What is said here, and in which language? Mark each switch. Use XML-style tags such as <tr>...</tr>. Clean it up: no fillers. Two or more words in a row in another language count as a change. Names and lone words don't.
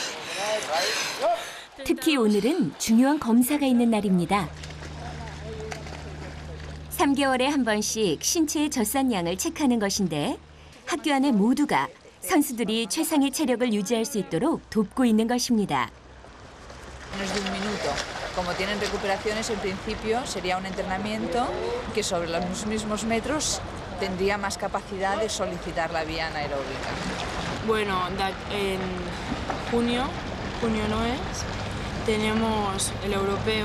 <ko>특히 오늘은 중요한 검사가 있는 날입니다. 3개월에 한 번씩 신체의 젖산량을 체크하는 것인데 학교 안에 모두가 선수들이 최상의 체력을 유지할 수 있도록 돕고 있는 것입니다.</ko> <es>Menos de un minuto. Como tienen recuperaciones, en principio sería un entrenamiento que sobre los mismos metros tendría más capacidad de solicitar la vía anaeróbica. Bueno, en junio junio no es, tenemos el europeo.</es>